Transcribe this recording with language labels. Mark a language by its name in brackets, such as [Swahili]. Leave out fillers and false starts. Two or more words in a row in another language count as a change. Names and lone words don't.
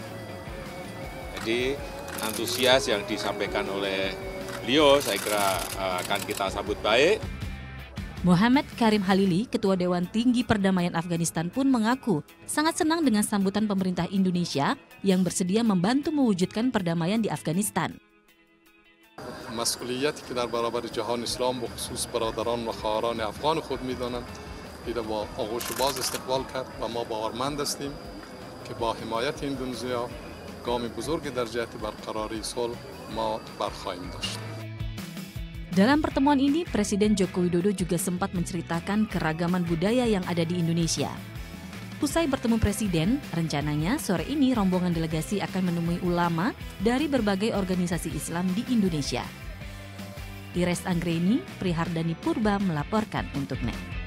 [Indonesian] Jadi antusias yang disampaikan oleh beliau saya kira akan kita sambut baik. Muhammad Karim Halili, Ketua Dewan Tinggi Perdamaian Afghanistan pun mengaku sangat senang dengan sambutan pemerintah Indonesia yang bersedia membantu mewujudkan perdamaian di Afghanistan. [Persian] مسئولیتی که در برابر جهان اسلام بخصوص برادران و خواهران افغان خود می‌دانند ایره با آغوش باز استقبال کرد و ما باورمند هستیم که با حمایت اندونزیا گام بزرگی در جهت برقراری صلح ما برخواهیم داشت. [Indonesian] Dalam pertemuan ini, Presiden Joko Widodo juga sempat menceritakan keragaman budaya yang ada di Indonesia. Usai bertemu Presiden, rencananya sore ini rombongan delegasi akan menemui ulama dari berbagai organisasi Islam di Indonesia. Ires Anggreni, Prihardani Purba melaporkan untuk NET.